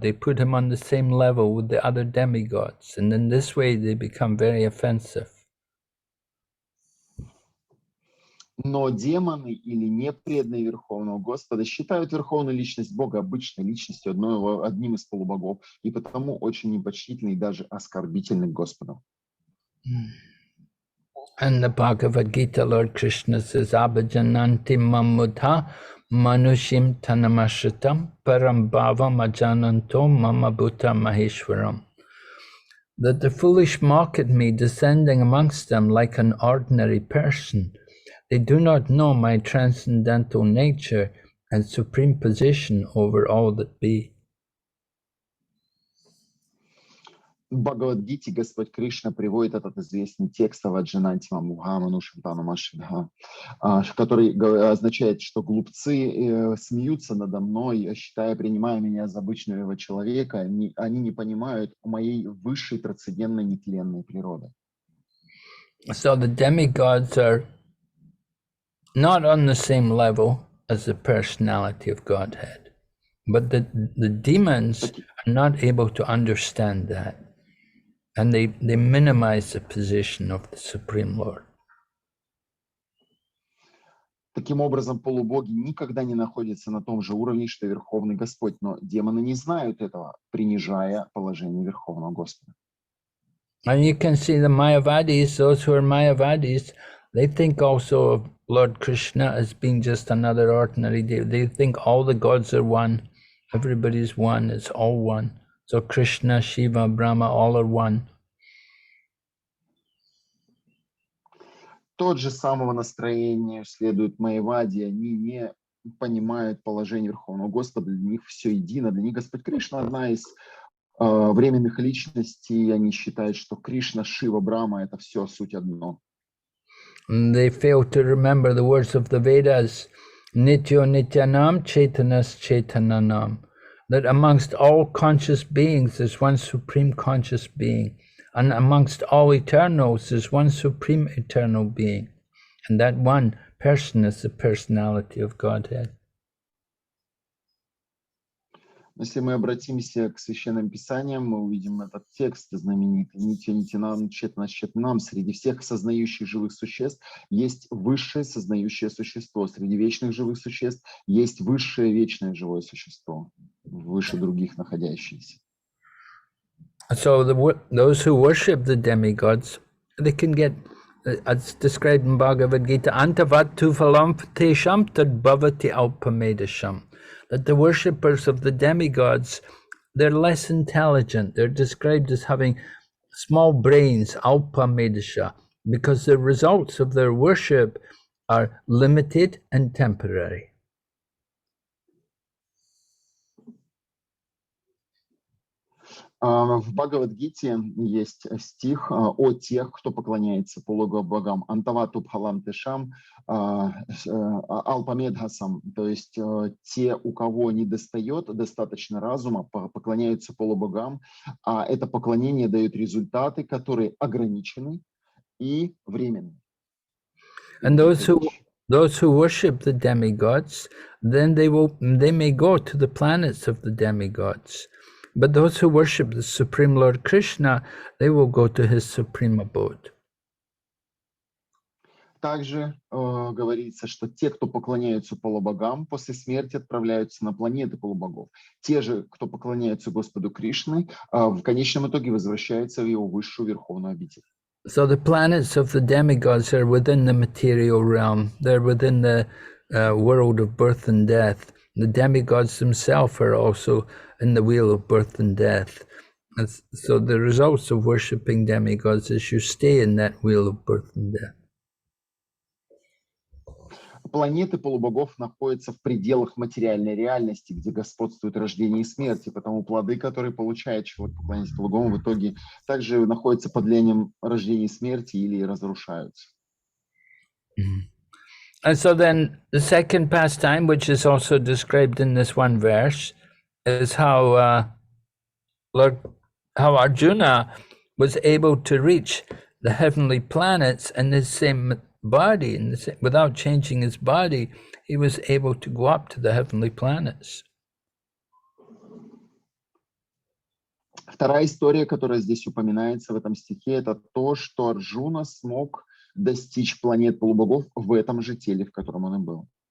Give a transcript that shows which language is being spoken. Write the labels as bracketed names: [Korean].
[English] They put him on the same level with the other demigods, and in this way they become very offensive. [Russian] Но демоны или непреданные Верховного Господа считают Верховную Личность Бога обычной личностью, одним из полубогов, и потому очень непочтительны и даже оскорбительны к Господу. [English] And the Bhagavad Gita, Lord Krishna says, [Sanskrit] Abhajananti mamudha manushim tanamashitam param bhavam ajananto mama bhuta maheshwaram. [English] That the foolish mock at me, descending amongst them like an ordinary person. They do not know my transcendental nature and supreme position over all that be. [Russian] В Бхагавад-гите Господь Кришна приводит этот известный текст [Sanskrit] Аваджананти Мамуха Манушим Танамашидха, [Russian] который означает, что глупцы смеются надо мной, принимая меня за обычного человека, они не понимают моей высшей трансцендентной нетленной природы. [English] So the demigods are not on the same level as the personality of Godhead, but the demons are not able to understand that, and they minimize the position of the Supreme Lord. [Russian] Таким образом, полубоги никогда не находятся на том же уровне, что Верховный Господь, но демоны не знают этого, принижая положение Верховного Господа. [English] And you can see the Mayavadis, those who are Mayavadis, they think also of Lord Krishna as being just another ordinary deity. They think all the gods are one, everybody's one, it's all one. So Krishna, Shiva, Brahma, all are one. [Russian] Тот же самого настроения следует Майявади, они не понимают положение Верховного Господа, для них все едино, для них Господь Кришна одна из временных личностей, они считают, что Кришна, Шива, Брахма это все суть одно. [English] And they fail to remember the words of the Vedas, [Sanskrit] Nityo Nityanam Chaitanas Chaitananam, [English] that amongst all conscious beings is one supreme conscious being, and amongst all eternals is one supreme eternal being, and that one person is the personality of Godhead. [Russian] Если мы обратимся к Священным Писаниям, мы увидим этот текст знаменитый. [Sanskrit] «Не тяните нам, тщетно нам, [Russian] среди всех сознающих живых существ есть высшее сознающее существо, среди вечных живых существ есть высшее вечное живое существо, выше других находящееся». [English] So those who worship the demigods, they can get, as described in Bhagavad Gita, [Sanskrit] antavat tuvalam tesham tad bhavati alpamedasham. [English] That the worshippers of the demigods, they're less intelligent. They're described as having small brains, alpamedasha, because the results of their worship are limited and temporary. [Russian] В Бхагавад-гите есть стих о тех, кто поклоняется полубогам. [Sanskrit] Антавату бхалам тешам алпамедхасам. [Russian] То есть те, у кого не достает достаточно разума, поклоняются полубогам, а это поклонение дает результаты, которые ограничены и временны. [English] And those who worship the demigods, then they may go to the planets of the demigods. But those who worship the Supreme Lord Krishna, they will go to his supreme abode. [Russian] Также говорится, что те, кто поклоняются полубогам, после смерти отправляются на планеты полубогов. Те же, кто поклоняются Господу Кришне, в конечном итоге возвращаются в его высшую верховную обитель. [English] So the planets of the demigods are within the material realm. They're within the world of birth and death. The demigods themselves are also in the wheel of birth and death. And so the results of worshipping demigods is you stay in that wheel of birth and death. [Russian] Планеты полубогов находятся в пределах материальной реальности, где господствует рождение и смерть, и потому плоды, которые получает человек, поклоняясь полубогам, в итоге также находятся под влиянием рождения и смерти или разрушаются. [English] And so then the second pastime, which is also described in this one verse, is how Arjuna was able to reach the heavenly planets in the same body, without changing his body, he was able to go up to the heavenly planets. [Russian] Вторая история, которая здесь упоминается в этом стихе, это то, что Арджуна смог достичь планет полубогов в этом же теле, в котором он и был.